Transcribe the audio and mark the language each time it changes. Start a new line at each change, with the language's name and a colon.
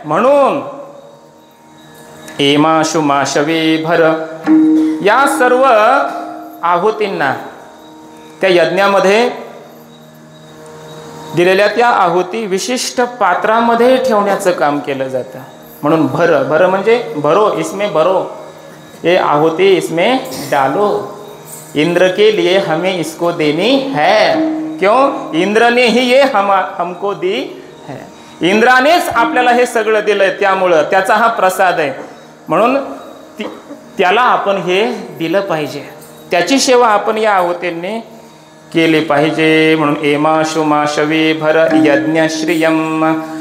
Marathi: म्हणून एमाशु माशवे भर, या सर्व आहुतींना त्या यज्ञामध्ये दिलेल्या त्या आहुती विशिष्ट पात्रामध्ये ठेवण्याचं काम केलं जातं. म्हणून भर, भर म्हणजे
Hindi: भरो, इसमें भरो, ये आहुति इसमें डालो. इंद्र के लिए हमें इसको देनी है. क्यों? इंद्र ने ही ये हमको दी है.
Marathi: इंद्रानेच आपल्याला हे सगळं दिलंय, त्यामुळं त्याचा हा प्रसाद आहे. म्हणून त्याला आपण हे दिलं पाहिजे, त्याची सेवा आपण या आहुतींनी केली पाहिजे. म्हणून एमाशु माशवे भर यज्ञश्रियम.